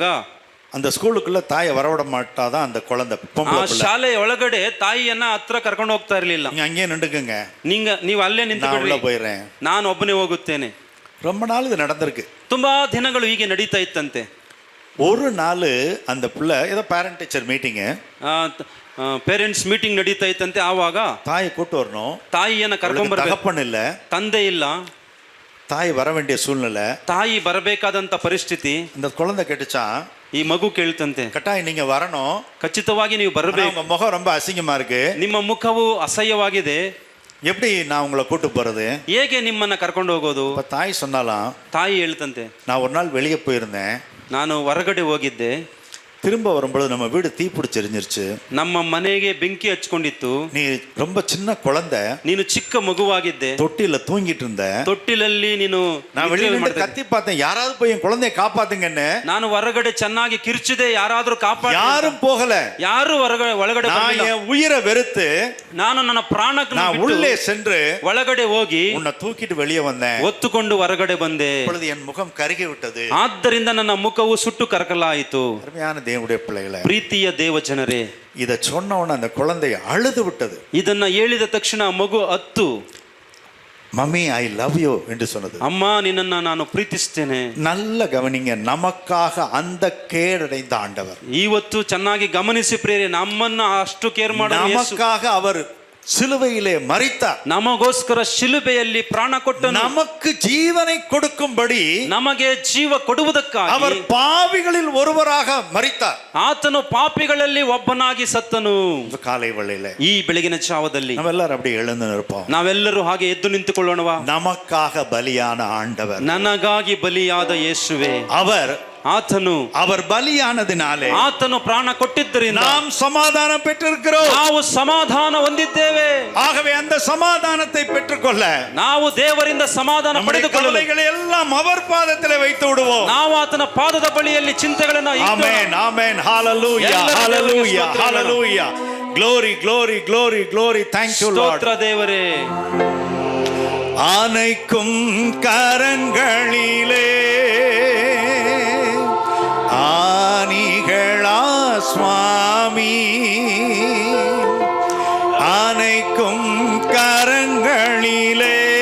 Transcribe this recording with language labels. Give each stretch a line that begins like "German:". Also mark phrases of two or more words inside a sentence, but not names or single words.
Tamil: அந்த ஸ்கூலுக்குள்ள தாயை வரவிட மாட்டாதான் அந்த குழந்தை
Kannada: ಆ
Tamil: பொம்பளை பிள்ளை.
Kannada: ಶಾಲೆಯ ಒಳಗಡೆ ತಾಯಿಯನ್ನ ಹತ್ರ ಕರ್ಕೊಂಡು ಹೋಗ್ತಾ ಇರ್ಲಿಲ್ಲ.
Tamil: நீங்க அங்கேயே நின்றுக்குங்க,
Kannada: ನೀವು ಅಲ್ಲೇ
Tamil: நான்
Kannada: ನಿಂತು
Tamil: உள்ள போயிடுறேன்.
Kannada: ನಾನು ಒಬ್ಬನೇ ಹೋಗುತ್ತೇನೆ.
Tamil: ரொம்ப நாள் இது நடந்திருக்கு.
Kannada: ತುಂಬಾ ದಿನಗಳು ಹೀಗೆ ನಡೀತಾ ಇತ್ತಂತೆ.
Tamil: ஒரு நாள் அந்த பிள்ளை ஏதோ
English: parent teacher meetingku, parents meeting
Kannada: ನಡೀತಾ ಇತ್ತಂತೆ. ಆವಾಗ
Tamil: தாயை கூட்டு வரணும்,
Kannada: ತಾಯಿಯನ್ನ ಕರ್ಕೊಂಡ್ ಬರ್ಬೇಕು.
Tamil: தகப்பன் இல்ல,
Kannada: ತಂದೆ ಇಲ್ಲ,
Tamil: தாய் வர வேண்டிய சூழ்நிலை,
Kannada: ತಾಯಿ ಬರಬೇಕಾದಂತ ಪರಿಸ್ಥಿತಿ.
Tamil: இந்த குழந்தை கேட்டுச்சா,
Kannada: ಈ ಮಗು ಕೇಳ್ತಂತೆ,
Tamil: கட்டாயம் நீங்க வரணும்,
Kannada: ಖಚಿತವಾಗಿ ನೀವು
Tamil: ஆனா
Kannada: ಬರಬೇಕು,
Tamil: உங்க முகம் ரொம்ப அசிங்கமா இருக்கு,
Kannada: ನಿಮ್ಮ ಮುಖವು ಅಸಹ್ಯವಾಗಿದೆ,
Tamil: எப்படி நான் உங்களை கூட்டு போறது?
Kannada: ಹೇಗೆ ನಿಮ್ಮನ್ನ ಕರ್ಕೊಂಡು ಹೋಗೋದು?
Tamil: இப்ப தாய் சொன்னாலாம்,
Kannada: ತಾಯಿ ಹೇಳ್ತಂತೆ,
Tamil: நான் ஒரு நாள் வெளியே போயிருந்தேன்,
Kannada: ನಾನು ಹೊರಗಡೆ ಹೋಗಿದ್ದೆ,
Tamil: திரும்ப வரும்பொழுது நம்ம வீடு தீப்பிடிச்சு எரிஞ்சிருச்சு,
Kannada: ನಮ್ಮ ಮನೆಗೆ ಬೆಂಕಿ ಹಚ್ಕೊಂಡಿತ್ತು,
Tamil: நீ ரொம்ப சின்ன குழந்தை,
Kannada: ನೀನು ಚಿಕ್ಕ ಮಗುವಾಗಿದ್ದೆ,
Tamil: தொட்டில தூங்கிட்டு இருந்த,
Kannada: ತೊಟ್ಟಿಲಲ್ಲಿ ನೀನು
Tamil: நான் வெளியே
Kannada: ನಿದ್ರೆ
Tamil: நின்று
Kannada: ಮಾಡ್ತಾ
Tamil: கத்தி பார்த்தேன், யாராவது போய் என் குழந்தைய காப்பாத்துங்கன்னு.
Kannada: ನಾನು ಹೊರಗಡೆ ಚೆನ್ನಾಗಿ ಕಿರ್ಚಿದೆ, ಯಾರಾದ್ರೂ ಕಾಪಾಡಿ.
Tamil: யாரும் போகல.
Kannada: ಯಾರು ಒಳಗಡೆ
Tamil: நான்
Kannada: ಬರಲಿಲ್ಲ.
Tamil: என் உயிரை வெறுத்து
Kannada: ನಾನು ನನ್ನ ಪ್ರಾಣಕ್ಕೆ
Tamil: நான் உள்ளே சென்று
Kannada: ಒಳಗಡೆ ಹೋಗಿ
Tamil: உன்னை தூக்கிட்டு வெளியே வந்தேன்.
Kannada: ಒತ್ತುಕೊಂಡು ಹೊರಗಡೆ ಬಂದೆ.
Tamil: இப்பொழுது என் முகம் கருகி விட்டது.
Kannada: ಆದ್ದರಿಂದ ನನ್ನ ಮುಖವು ಸುಟ್ಟು ಕರಕಲಾಯಿತು.
Tamil: அருமையான தேவனுடைய பிள்ளைகளே,
Kannada: ಪ್ರೀತಿಯ ದೇವ ಜನರೇ,
Tamil: இதை சொன்ன உடனே அந்த குழந்தை அழுது விட்டது.
Kannada: ಇದನ್ನ ಹೇಳಿದ ತಕ್ಷಣ ಮಗು ಅತ್ತು,
English: mummy I love you
Tamil: என்று சொன்னது.
Kannada: ಅಮ್ಮ ನಿನ್ನನ್ನ ನಾನು ಪ್ರೀತಿಸ್ತೇನೆ.
Tamil: நல்ல கவனிங்க, நமக்காக அந்த கேடடைந்த ஆண்டவர்,
Kannada: ಇವತ್ತು ಚೆನ್ನಾಗಿ ಗಮನಿಸಿ ಪ್ರಿಯರೇ, ನಮ್ಮನ್ನ ಅಷ್ಟು ಕೇರ್ ಮಾಡೋ ಯೇಸು,
Tamil: நமக்காக அவர் சிலுவையிலே மரித்தார்,
Kannada: ನಮಗೋಸ್ಕರ ಶಿಲುಬೆಯಲ್ಲಿ ಪ್ರಾಣ ಕೊಟ್ಟನು,
Tamil: நமக்கு ஜீவனை கொடுக்கும்படி
Kannada: ನಮಗೆ ಜೀವ ಕೊಡುವುದಕ್ಕಾಗಿ
Tamil: அவர் பாவிகளில் ஒருவராக மரித்தார்.
Kannada: ಆತನು ಪಾಪಿಗಳಲ್ಲಿ ಒಬ್ಬನಾಗಿ ಸತ್ತನು.
Tamil: இந்த காலை வேளையில
Kannada: ಈ ಬೆಳಗಿನ ಜಾವದಲ್ಲಿ
Tamil: நம்ம எல்லாரும் அப்படியே எழுந்து நிற்போம்.
Kannada: ನಾವೆಲ್ಲರೂ ಹಾಗೆ ಎದ್ದು ನಿಂತುಕೊಳ್ಳೋಣವಾ?
Tamil: நமக்காக பலியான ஆண்டவர்,
Kannada: ನನಗಾಗಿ ಬಲಿಯಾದ ಯೇಸುವೆ,
Tamil: அவர் பலியானதினாலே
Kannada: ಆತನು ಪ್ರಾಣ ಕೊಟ್ಟಿದ್ದರಿಂದ
Tamil: நாம் சமாதானம் பெற்றிருக்கிறோம்.
Kannada: ನಾವು ಸಮಾಧಾನ ಹೊಂದಿದ್ದೇವೆ.
Tamil: ஆகவே அந்த சமாதானத்தை பெற்றுக்கொள்ள
Kannada: ನಾವು ದೇವರಿಂದ ಸಮಾಧಾನ ಪಡೆದುಕೊಳ್ಳಲು
Tamil: கவலைகளை எல்லாம் அவர் பாதத்திலே வைத்து விடுவோம்.
Kannada: ನಾವು ಆತನ ಪಾದದ ಬಳಿಯಲ್ಲಿ ಚಿಂತೆಗಳನ್ನು ಇಡೋಣ.
English: ஆமென் ஆமென் ஹalleluya ஹalleluya ஹalleluya glory glory glory glory thank you lord.
Kannada: ಸ್ತೋತ್ರ ದೇವರೇ.
Tamil: ஆனைக்கும் கரங்களிலே ஆணிகளா சுவாமி, ஆனைக்கும் கரங்களிலே